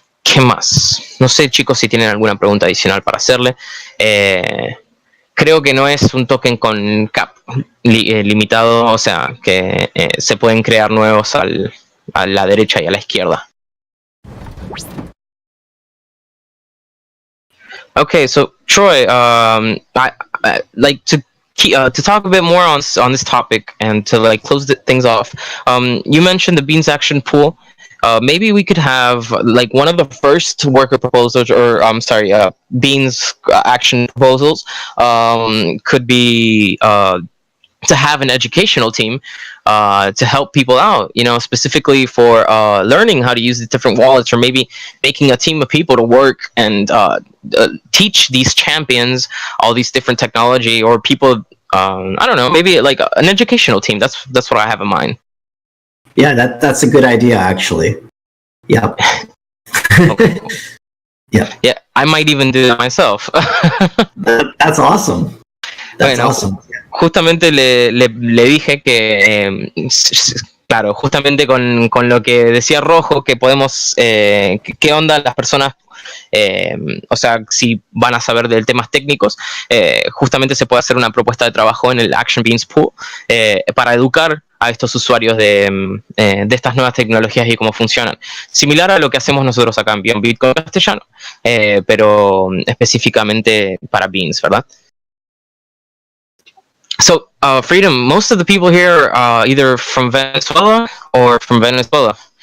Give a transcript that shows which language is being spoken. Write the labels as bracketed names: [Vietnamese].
[Spanish] ¿Qué más? No sé, chicos, si tienen alguna pregunta adicional para hacerle. Creo que no es un token con cap limitado, o sea, que se pueden crear nuevos a la derecha y a la izquierda. [English] Okay, so Troy, I like to talk a bit more on this topic and to like close things off. You mentioned the Beans Action Pool. Maybe we could have like one of the first worker proposals, or Beans action proposals could be to have an educational team to help people out, you know, specifically for learning how to use the different wallets, or maybe making a team of people to work and teach these champions all these different technology, or people, I don't know, maybe like an educational team. That's what I have in mind. Yeah, that's a good idea, actually. Yeah. Okay. Yeah, I might even do that myself. That's awesome. That's [Spanish] Bueno, [English] awesome. [Spanish] justamente le dije que, claro, justamente con lo que decía Rojo, que podemos, qué onda las personas, o sea, si van a saber de temas técnicos, justamente se puede hacer una propuesta de trabajo en el Action Beans Pool para educar a estos usuarios de estas nuevas tecnologías y cómo funcionan. Similar a lo que hacemos nosotros acá en Beyond Bitcoin castellano, pero específicamente para Beans, ¿verdad? [English] So, Freedom, most of the people here are either from Venezuela or from Venezuela.